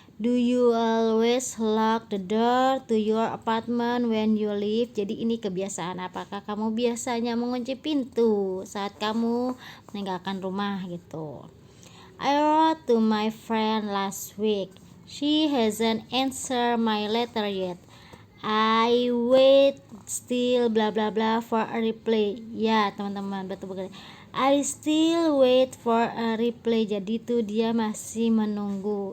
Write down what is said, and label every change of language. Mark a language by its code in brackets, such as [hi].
[en] Do you always lock the door to your apartment when you leave? [id] Jadi ini kebiasaan, apakah kamu biasanya mengunci pintu saat kamu meninggalkan rumah gitu. [en] I wrote to my friend last week. She hasn't answered my letter yet. I wait still bla bla bla for a reply. [id] Ya teman-teman, betul betul. [en] I still wait for a reply. [id] Jadi tuh dia masih menunggu.